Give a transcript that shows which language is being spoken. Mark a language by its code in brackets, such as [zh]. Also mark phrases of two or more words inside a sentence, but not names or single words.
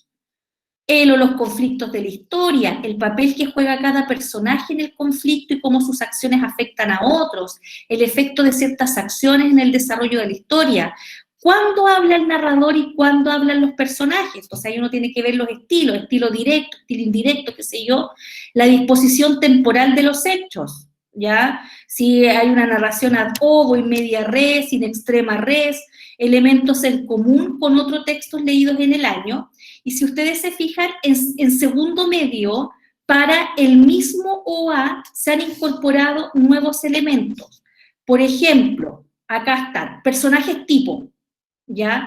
[es] El o los conflictos de la historia, el papel que juega cada personaje en el conflicto y cómo sus acciones afectan a otros, el efecto de ciertas acciones en el desarrollo de la historia, cuándo habla el narrador y cuándo hablan los personajes. Entonces ahí uno tiene que ver los estilos, estilo directo, estilo indirecto, qué sé yo, la disposición temporal de los hechos, ¿ya? Si hay una narración [la] ad hoc, in media res, in extrema res, [es] elementos en común con otros textos leídos en el año. Y si ustedes se fijan, en segundo medio, para el mismo OA se han incorporado nuevos elementos. Por ejemplo, acá están personajes tipo, ¿ya?